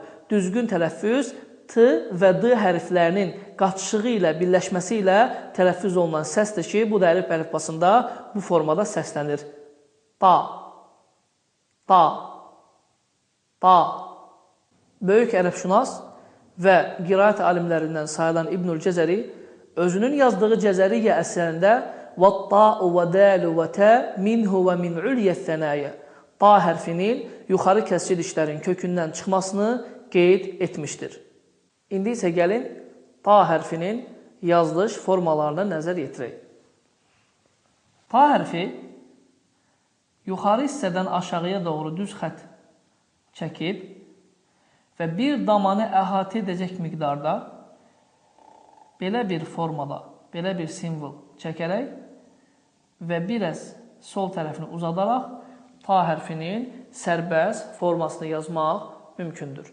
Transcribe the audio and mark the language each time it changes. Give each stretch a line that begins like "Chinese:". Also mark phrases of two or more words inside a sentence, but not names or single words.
Azerbaijani: düzgün tələffüz T və D hərflərinin qaçışığı ilə, birləşməsi ilə tələffüz olunan səsdir ki, bu da ərəb əlifbasında bu formada səslənir. Ta, ta, ta. Böyük ərəbşünas və qiraət alimlərindən sayılan İbnül Cəzəri özünün yazdığı Cəzəriyyə əsərində
Arabic: وَالطَّاءُ وَدَالُ وَتَا مِنْهُ وَمِنْ عُلْيَ الثَّنَايَ
Azerbaijani: Ta hərfinin yuxarı kəsici dişlərin kökündən çıxmasını qeyd etmişdir. İndi isə gəlin ta hərfinin yazılış formalarına nəzər yetirək. Ta hərfi yuxarı hissədən aşağıya doğru düz xətt çəkib və bir damanı əhatə edəcək miqdarda belə bir formada, belə bir simvol çəkərək və biraz sol tərəfini uzadaraq ta hərfinin sərbəst formasını yazmaq mümkündür.